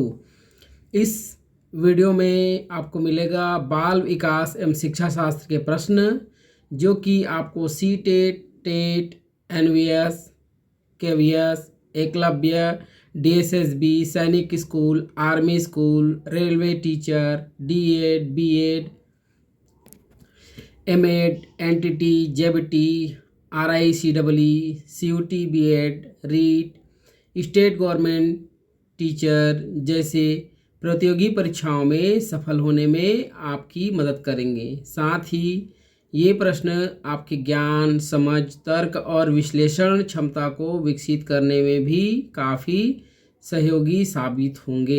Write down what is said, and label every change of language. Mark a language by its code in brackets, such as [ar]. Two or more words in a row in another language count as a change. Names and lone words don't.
[hi] इस वीडियो में आपको मिलेगा बाल विकास एवं शिक्षा शास्त्र के प्रश्न जो कि आपको सीटेट, टेट, NVS, KVS, एकलव्य, DSSB, सैनिक स्कूल, [en] army school, railway teacher, [hi] D.Ed, B.Ed, M.Ed, NTT, JBT, RICEE, CUT, B.Ed, रीट, [en] state government teacher [hi] जैसे प्रतियोगी परीक्षाओं में सफल होने में आपकी मदद करेंगे। साथ ही ये प्रश्न आपके ज्ञान, समझ, तर्क और विश्लेषण क्षमता को विकसित करने में भी काफ़ी सहयोगी साबित होंगे।